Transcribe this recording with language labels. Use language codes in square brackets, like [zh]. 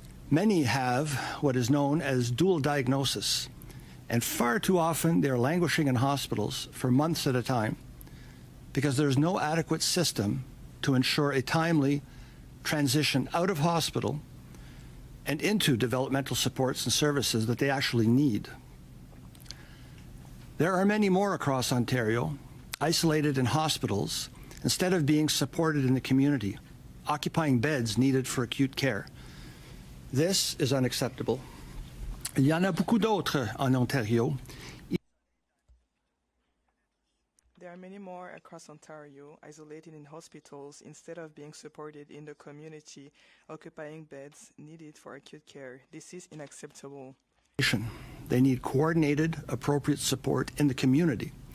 [en] Many have what is known as dual diagnosis, and far too often they are languishing in hospitals for months at a time because there is no adequate system to ensure a timely transition out of hospital and into developmental supports and services that they actually need. There are many more across Ontario, isolated in hospitals, instead of being supported in the community, occupying beds needed for acute care. This is unacceptable. [fr] Il y en a beaucoup d'autres en Ontario. [en] There are many more across Ontario, isolated in hospitals instead of being supported in the community, occupying beds needed for acute care. This is unacceptable. They need coordinated, appropriate support in the community.